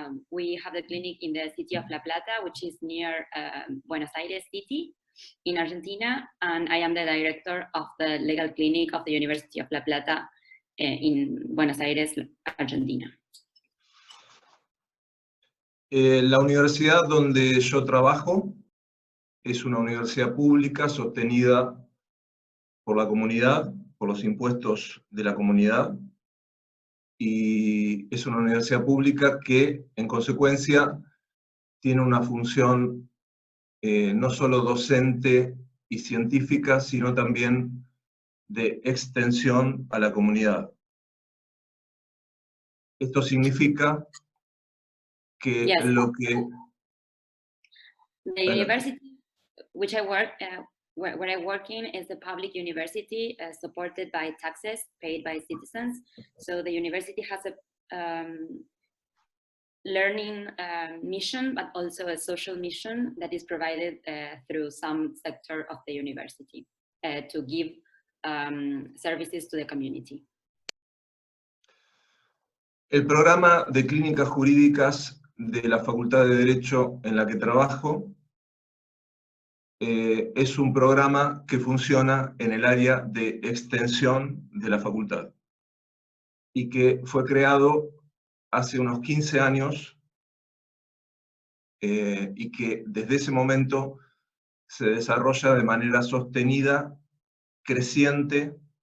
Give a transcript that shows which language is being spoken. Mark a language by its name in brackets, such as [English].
[English] We have the clinic in the city of La Plata, which is near Buenos Aires city in Argentina, and I am the director of the legal clinic of the University of La Plata in Buenos Aires, Argentina. [Spanish] La universidad donde yo trabajo es una universidad pública sostenida por la comunidad, por los impuestos de la comunidad, y es una universidad pública que, en consecuencia, tiene una función no solo docente y científica, sino también de extensión a la comunidad. Esto significa que [English] Yes. [Spanish] lo que... [English] The university which I work, where I work in, is a public university supported by taxes paid by citizens. So the university has a learning mission, but also a social mission that is provided through some sector of the university to give services to the community. [Spanish] El programa de clínicas jurídicas de la Facultad de Derecho en la que trabajo es un programa que funciona en el área de extensión de la facultad y que fue creado hace unos 15 años y que desde ese momento se desarrolla de manera sostenida, creciente